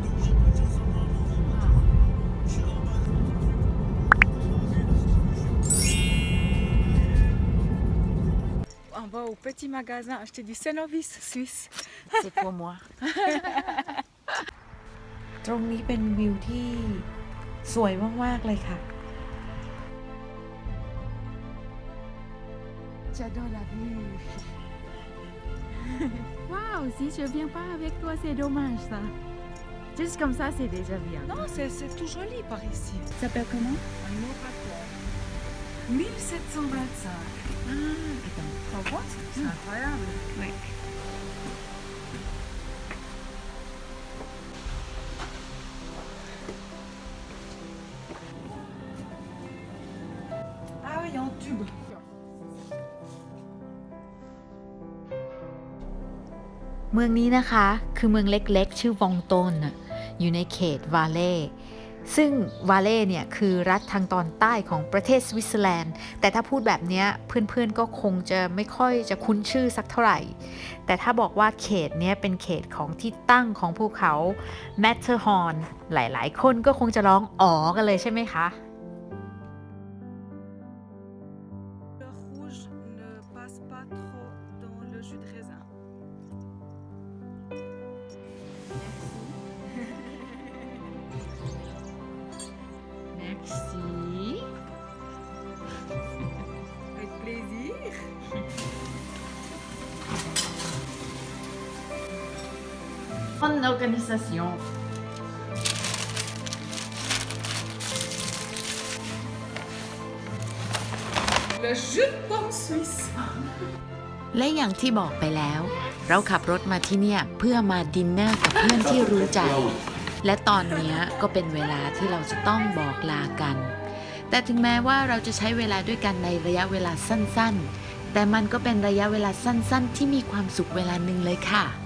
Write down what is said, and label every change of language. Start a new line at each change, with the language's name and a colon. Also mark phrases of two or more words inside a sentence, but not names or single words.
French: On va au petit magasin acheter du Cenovis suisse. C'est pour moi
Thai: ตรงนี้เป็นวิวที่สวยมากๆเลยค่ะ
French: J'adore la vue. Waouh, si je viens pas avec toi, c'est dommage ça. Juste comme ça, c'est déjà bien. Non, c'est tout joli par ici. Ça s'appelle comment? Un oratoire. 1725. Attends. T'en vois? C'est incroyable. Oui. Ah oui, en tube.
Thai: เมืองนี้นะคะคือเมืองเล็กๆชื่อวองตนอยู่ในเขตวาเล่ซึ่งวาเล่เนี่ยคือรัฐทางตอนใต้ของประเทศสวิตเซอร์แลนด์แต่ถ้าพูดแบบนี้เพื่อนๆก็คงจะไม่ค่อยจะคุ้นชื่อสักเท่าไหร่แต่ถ้าบอกว่าเขตเนี้ยเป็นเขตของที่ตั้งของภูเขาแมทเทอร์ฮอร์นหลายๆคนก็คงจะร้องอ๋อกันเลยใช่ไหมคะ
French: Le rouge ne passe pas trop dans le jus de raisin. Merci. Avec plaisir. Bonne organisation. Le jus de pomme suisse.
Thai: และอย่างที่บอกไปแล้ว เราขับรถมาที่เนี่ยเพื่อมาดินเนอร์กับเพื่อนที่รู้ใจ และตอนนี้ก็เป็นเวลาที่เราจะต้องบอกลากัน แต่ถึงแม้ว่าเราจะใช้เวลาด้วยกันในระยะเวลาสั้นๆ แต่มันก็เป็นระยะเวลาสั้นๆ ที่มีความสุขเวลาหนึ่งเลยค่ะ